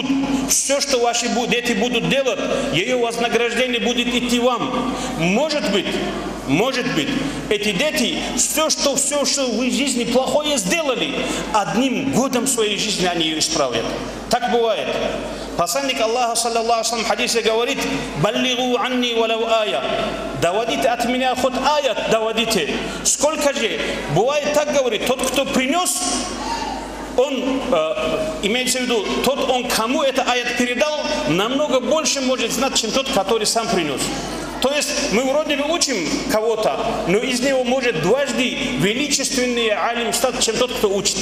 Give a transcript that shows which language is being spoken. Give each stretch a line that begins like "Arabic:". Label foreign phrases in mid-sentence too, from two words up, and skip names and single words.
Russian: Все, что ваши дети будут делать, ее вознаграждение будет идти вам. Может быть, эти дети, все, что вы в жизни плохое сделали, одним годом своей жизни они ее исправят. Так бывает. Посланник Аллаха,
Arabic: صلى الله عليه وسلم,
Russian: в хадисе говорит:
Arabic: «بلغوا عني ولو آية».
Russian: Доводите от меня хоть аят, доводите. Сколько же? Бывает так, говорит, тот, кто принес, он, имеется в виду, он кому это аят передал, намного больше может знать, чем тот, который сам принес. То есть мы вроде бы учим кого-то, но из него может дважды величественный алим стать, чем тот, кто учит.